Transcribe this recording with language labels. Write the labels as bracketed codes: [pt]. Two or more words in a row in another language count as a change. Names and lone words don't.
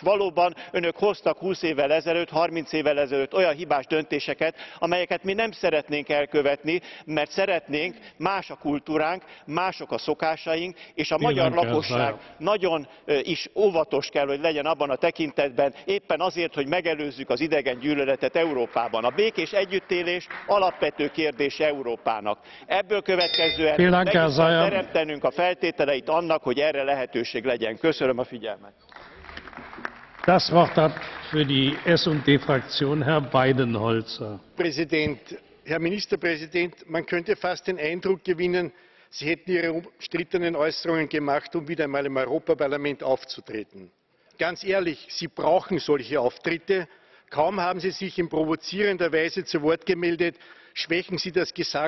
[hu] Valóban önök hoztak 20 évvel ezelőtt, 30 évvel ezelőtt olyan hibás döntéseket, amelyeket mi nem szeretnénk elkövetni, mert szeretnénk, más a kultúránk, mások a szokásaink, és a magyar lakosság nagyon is óvatos kell, hogy legyen abban a tekintetben, éppen azért, hogy megelőzzük az idegengyűlöletet Európában. A békés együttélés alapvető kérdése Európának. Ebből következően meg kell teremtenünk a feltételeit annak, hogy erre lehetőség legyen. Köszönöm a figyelmet. [de] Das Wort hat für die S&D-Fraktion Herr Weidenholzer. Herr Ministerpräsident, man könnte fast den Eindruck gewinnen, Sie hätten Ihre umstrittenen Äußerungen gemacht, um wieder einmal im Europaparlament aufzutreten. Ganz ehrlich, Sie brauchen solche Auftritte. Kaum haben Sie sich in provozierender Weise zu Wort gemeldet, schwächen Sie das Gesagte.